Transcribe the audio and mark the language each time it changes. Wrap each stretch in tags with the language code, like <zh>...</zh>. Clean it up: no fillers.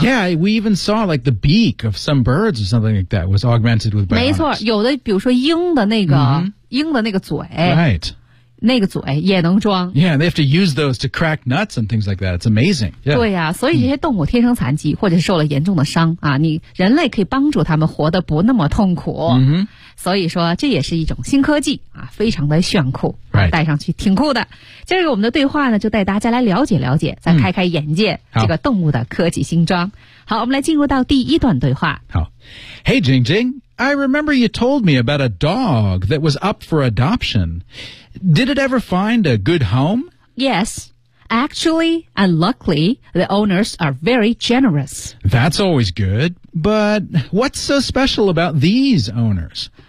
<en>Yeah, we even saw like the beak of some birds or something like that was augmented with bionics.</en> <zh>没错，有的比如说鹰的那个、 mm-hmm. 鹰的那个嘴。</zh> <en>Right.</en> <zh>那个嘴也能装。</zh> <en>Yeah, they have to use those to crack nuts and things like that. It's amazing. Yeah.</en> <zh>对呀、啊、所以这些动物天生残疾或者受了严重的伤啊，你人类可以帮助他们活得不那么痛苦。 Mm-hmm. 所以说这也是一种新科技啊，非常的炫酷。</zh> <en>Right.</en> <zh>戴上去挺酷的。今儿个我们的对话呢就带大家来了解了解，再开开眼界、 mm-hmm. 这个动物的科技新装。好，我们来进入到第一段对话。好。</zh> <en>Hey, Jing Jing, I remember you told me about a dog that was up for adoption. Did it ever find a good home? Yes. Actually, and luckily, the owners are very generous. That's always good. But what's so special about these owners?</en>